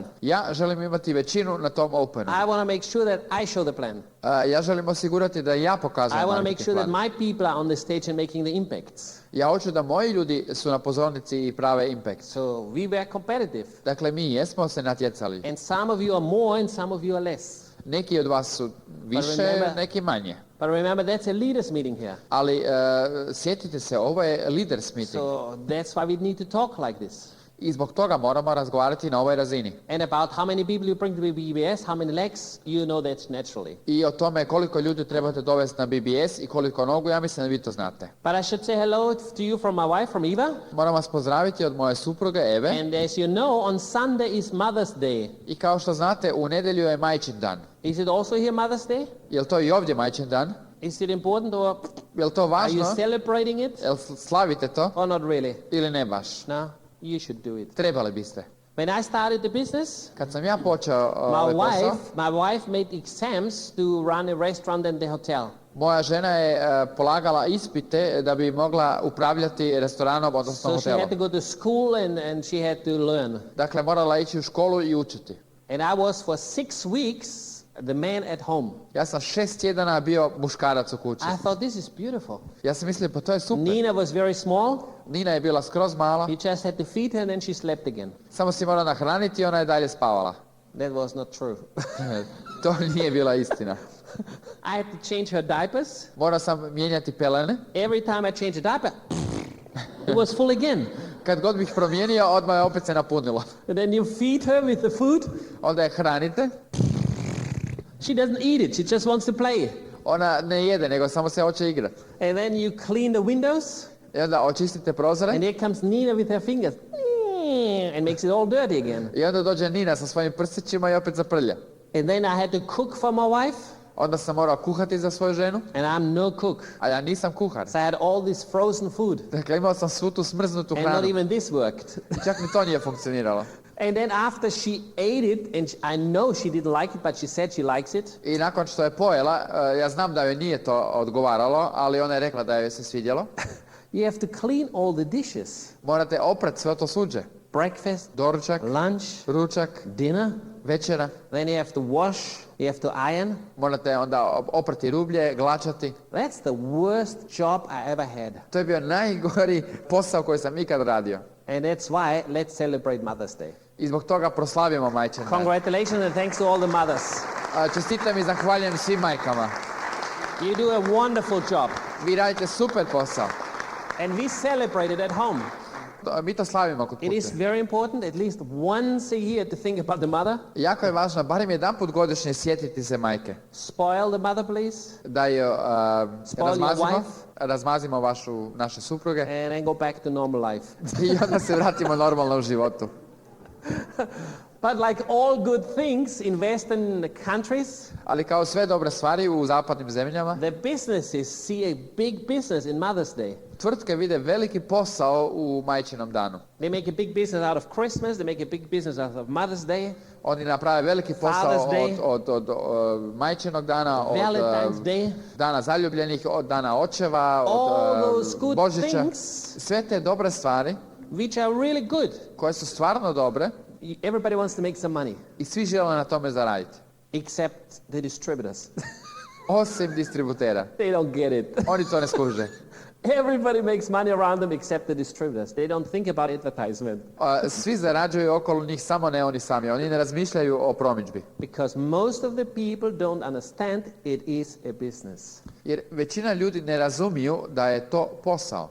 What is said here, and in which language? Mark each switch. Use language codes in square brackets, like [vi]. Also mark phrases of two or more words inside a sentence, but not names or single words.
[hr] Ja želim imati većinu na tom openu. [en] I want to make sure that I show the plan. [hr] Ja želim osigurati da ja pokazujem [en] I want to make marketing sure that plan. my people are on the stage and making the impacts. [hr] Ja hoću da moji ljudi su na pozornici i prave impact. [en] So we were competitive. [hr] Dakle, mi jesmo se natjecali. [en] And some of you are more and some of you are less. [hr] Neki od vas su više, [en] remember- [hr] neki manje. [en] But remember, that's a leaders meeting here. [hr] Ali sjetite se, ovo je [en] leaders meeting. So that's why we need to talk like this. [hr] I zbog toga moramo razgovarati na ovoj razini. [en] And about how many people you bring to BBS, how many legs, you know that's naturally. [hr] I o tome koliko ljudi trebate dovesti na BBS i koliko nogu, ja mislim da vi to znate. [en] But I should say hello to you from my wife, from Eva. [hr] Moram vas pozdraviti od moje supruge Eve. [en] And as you know, on Sunday is Mother's Day. [hr] I kao što znate, u nedjelju je Majčin dan. [en] Is it also here Mother's Day? [hr] Jel to i ovdje Majčin dan? [en] Is it important or [hr] Jel to [en] are you [hr] važno? [en] celebrating it? [hr] Jel slavite to? [en] Or not really? [hr] Ili ne baš? [en] No, you should do it. [hr] Trebali biste. [en] When I started the business, [hr] Kad sam ja počeo ovaj posao, [en] my wife made exams to run a restaurant and the hotel. [hr] moja žena je polagala ispite da bi mogla upravljati restoranom, odnosno [en] So she had [hr] hotelom. [en] to go to school and she had to learn. [hr] Dakle, morala ići u školu i učiti. [en] And I was for 6 weeks the man at home. [hr] Ja sam 6 tjedana bio muškarac u kući. [en] I thought this is beautiful. [hr] Ja sam mislio, pa to je super. [en] Nina was very small. [hr] Nina je bila skroz mala, [en] You just had to feed her and then she slept again. [hr] samo si morala nahraniti i ona je dalje spavala. [en] That was not true. [hr] To nije bila istina. [en] I had to change her diapers. [hr] Morao sam mijenjati pelene. [en] Every time I changed a diaper, it was full again. [hr] Kad god bih promijenio, odmah je opet se napunilo. [en] And then you feed her with the food. [hr] Onda je hranite. [en] She doesn't eat it. She just wants to play. [hr] Ona ne jede, nego samo se hoće igrati. [en] And then you clean the windows. [hr] I onda očistite prozore. [en] And here comes Nina with her fingers. And makes it all dirty again. [hr] I onda dođe Nina sa svojim prstićima i opet zaprlja. [en] And then I had to cook for my wife. [hr] Onda sam morao kuhati za svoju ženu, [en] And I'm no cook. [hr] a ja nisam kuhar. [en] So I had all this frozen food. [hr] Dakle, imao sam svu tu smrznutu [en] And not [hr] hranu. [en] even this worked. [hr] I čak ni to nije funkcioniralo. [en] And then after she ate it, and I know she didn't like it, but she said she likes it. [hr] I nakon što je pojela, ja znam da joj nije to odgovaralo, ali ona je rekla da joj se svidjelo. [en] You have to clean all the dishes. [hr] Morate oprat sve to suđe. [en] Breakfast, [hr] Doručak, [en] lunch, [hr] ručak, [en] dinner. [hr] večera. [en] Then you have to wash, you have to iron. [hr] Morate onda oprati rublje, glačati. [en] That's the worst job I ever had. [hr] To je bio najgori posao koji sam ikad radio. [en] And that's why let's celebrate Mother's Day. [hr] I zbog toga proslavimo Majčin dan. [en] Congratulations and thanks to all the mothers. [hr] Čestitam i zahvaljujem svim majkama. [en] You do a wonderful job. [hr] Vi radite super posao. [en] And we celebrate it at home. [hr] Mi to slavimo kod [en] It is [hr] kuće. [en] very important at least once a year to think about the mother. [hr] Jako je važno, barem jedanput godišnje sjetiti se majke. [en] Spoil the mother, please. [hr] Da je [en] Spoil your wife. [hr] razmazimo naše supruge [en] And then go back to normal life. [hr] i onda se vratimo normalno u životu. [en] But like all good things in Western countries, [hr] Ali kao sve dobre stvari u zapadnim zemljama, [en] the businesses see a big business in Mother's Day. [hr] tvrtke vide veliki posao u majčinom danu. [en] They make a big business out of Christmas, they make a big business out of Mother's Day, [hr] Oni naprave veliki posao [en] Father's Day. [hr] od majčinog dana, [en] Valentine's [hr] od [en] Day. [hr] dana zaljubljenih, od dana očeva, [en] All [hr] od [en] those good [hr] Božića. [en] things [hr] Sve te dobre stvari [en] which are really good. [hr] koje su stvarno dobre [en] Everybody wants to make some money, [hr] i svi žele na tome zaraditi. [en] except the distributors. [hr] Osim distributera. [en] They don't get it. [hr] Oni to ne skuže. [en] Everybody makes money around them except the distributors. They don't think about advertisement. [hr] Svi zarađuju okolo njih, samo ne oni sami. Oni ne razmišljaju o promidžbi. [en] Because most of the people don't understand it is a business. [hr] Jer većina ljudi ne razumiju da je to posao.